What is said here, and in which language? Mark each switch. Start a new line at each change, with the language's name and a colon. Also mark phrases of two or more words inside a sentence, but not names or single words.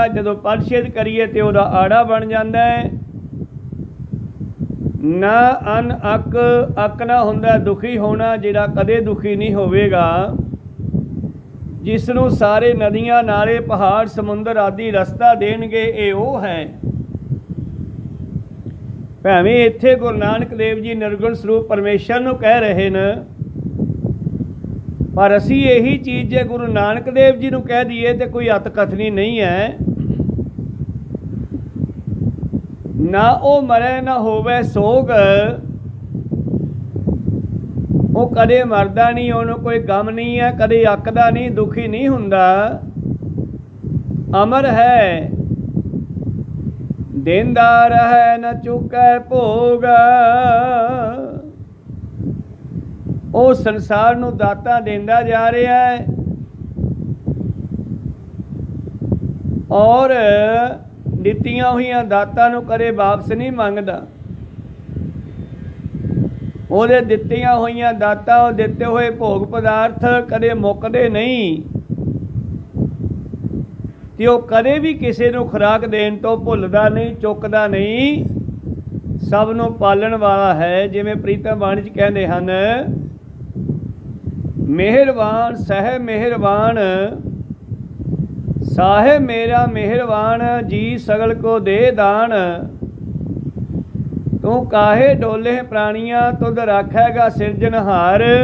Punjabi: ਜਦੋਂ ਪਰਿਛੇਦ ਕਰੀਏ ਤੇ ਉਹਦਾ ਆੜਾ ਬਣ ਜਾਂਦਾ ਹੈ। ਨਾ ਅਨ ਅੱਕ, ਅੱਕ ਨਾ ਹੁੰਦਾ ਦੁਖੀ ਹੋਣਾ, ਜਿਹੜਾ ਕਦੇ ਦੁਖੀ ਨਹੀਂ ਹੋਵੇਗਾ। ਜਿਸ ਨੂੰ ਸਾਰੇ ਨਦੀਆਂ ਨਾਲੇ ਪਹਾੜ ਸਮੁੰਦਰ ਆਦਿ ਰਸਤਾ ਦੇਣਗੇ, ਇਹ ਉਹ ਹੈ। ਭਾਵੇਂ ਇੱਥੇ ਗੁਰੂ ਨਾਨਕ ਦੇਵ ਜੀ ਨਿਰਗੁਣ ਸਰੂਪ ਪਰਮੇਸ਼ਰ ਨੂੰ ਕਹਿ ਰਹੇ ਨੇ, ਪਰ ਅਸੀਂ ਇਹੀ ਚੀਜ਼ ਜੇ ਗੁਰੂ ਨਾਨਕ ਦੇਵ ਜੀ ਨੂੰ ਕਹਿ ਦਈਏ ਤਾਂ ਕੋਈ ਅਤਿ ਕਥਨੀ ਨਹੀਂ ਹੈ। ਨਾ ਉਹ ਮਰੇ ਨਾ ਹੋਵੇ ਸੋਗ, ਉਹ ਕਦੇ ਮਰਦਾ ਨਹੀਂ, ਉਨ੍ਹਾਂ ਨੇ ਕੋਈ ਗ਼ਮ ਨਹੀਂ ਹੈ, ਕਦੇ ਅੱਕਦਾ ਨਹੀਂ, ਦੁਖੀ ਨਹੀਂ ਹੁੰਦਾ, ਅਮਰ ਹੈ, ਦੇਂਦਾਰ ਹੈ ਨ ਚੂਕੈ ਭੋਗ। ਉਹ ਸੰਸਾਰ ਨੂੰ ਦਾਤਾਂ ਦਿੰਦਾ ਜਾ ਰਿਹਾ ਹੈ ਔਰ ਦਿੱਤੀਆਂ ਹੋਈਆਂ ਦਾਤਾਂ ਨੂੰ ਕਦੇ ਵਾਪਸ ਨਹੀਂ ਮੰਗਦਾ। ਉਹਦੇ ਦਿੱਤੀਆਂ ਹੋਈਆਂ ਦਾਤਾਂ, ਉਹ ਦਿੱਤੇ ਹੋਏ ਭੋਗ ਪਦਾਰਥ ਕਦੇ ਮੁੱਕਦੇ ਨਹੀਂ ਤੇ ਉਹ ਕਦੇ ਵੀ ਕਿਸੇ ਨੂੰ ਖੁਰਾਕ ਦੇਣ ਤੋਂ ਭੁੱਲਦਾ ਨਹੀਂ, ਚੁੱਕਦਾ ਨਹੀਂ, ਸਭ ਨੂੰ ਪਾਲਣ ਵਾਲਾ ਹੈ। ਜਿਵੇਂ ਪ੍ਰੀਤਮ ਬਾਣੀ 'ਚ ਕਹਿੰਦੇ ਹਨ, ਮਿਹਰਬਾਨ ਸਹ ਮਿਹਰਬਾਨ ਸਾਹਿਬ ਮੇਰਾ ਮਿਹਰਬਾਨ ਜੀ ਸਗਲ ਕੋ ਦੇ ਦਾਨ। ਤੂ ਕਾਹੇ ਡੋਲੇ ਪ੍ਰਾਣੀਆ ਤੁਧ ਰਾਖੈਗਾ ਸਿਰਜਣਹਾਰ।